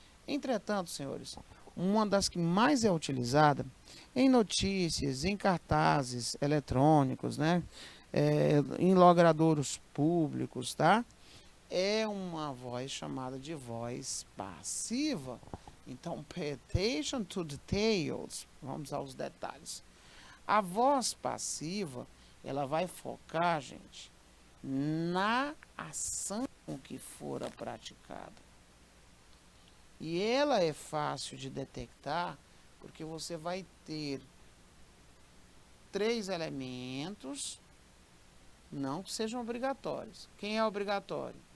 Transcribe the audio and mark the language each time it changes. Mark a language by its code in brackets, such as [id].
[pt] Entretanto, senhores, uma das que mais é utilizada em notícias, em cartazes eletrônicos, né? Em logradouros públicos, tá? É uma voz chamada de voz passiva. Então, [en] pay attention to details. [pt] Vamos aos detalhes. A voz passiva, ela vai focar, gente, na ação que fora praticada. E ela é fácil de detectar, porque você vai ter 3 elementos, não que sejam obrigatórios. Quem é obrigatório?